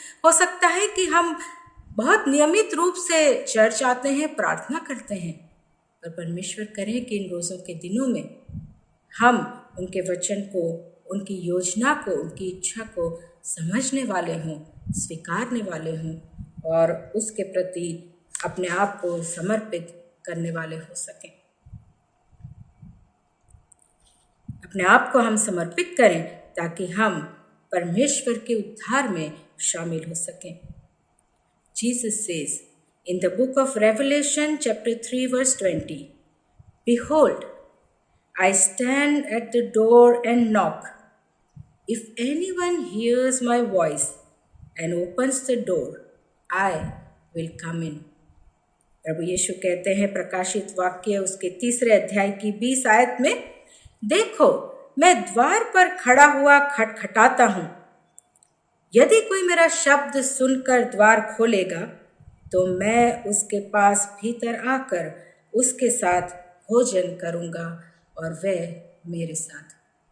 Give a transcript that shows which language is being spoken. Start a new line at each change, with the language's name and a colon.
Hindi: हो सकता है कि हम बहुत नियमित रूप से चर्च आते हैं, प्रार्थना करते हैं, पर परमेश्वर करें कि इन रोज़ों के दिनों में हम उनके वचन को, उनकी योजना को, उनकी इच्छा को समझने वाले हों, स्वीकारने वाले हों और उसके प्रति अपने आप को समर्पित करने वाले हो सकें। अपने आप को हम समर्पित करें ताकि हम परमेश्वर के उद्धार में शामिल हो सकें।
English: Jesus says in the book of Revelation, chapter 3, verse 20, "Behold, I stand at the door and knock. If anyone hears my voice and opens the door, I will come in."
Hindi: प्रभु यीशु कहते हैं प्रकाशित वाक्य उसके 3 अध्याय की 20 आयत में, "देखो, मैं द्वार पर खड़ा हुआ खटखटाता हूँ। यदि कोई मेरा शब्द सुनकर द्वार खोलेगा तो मैं उसके पास भीतर आकर उसके साथ भोजन करूँगा और वह मेरे साथ।"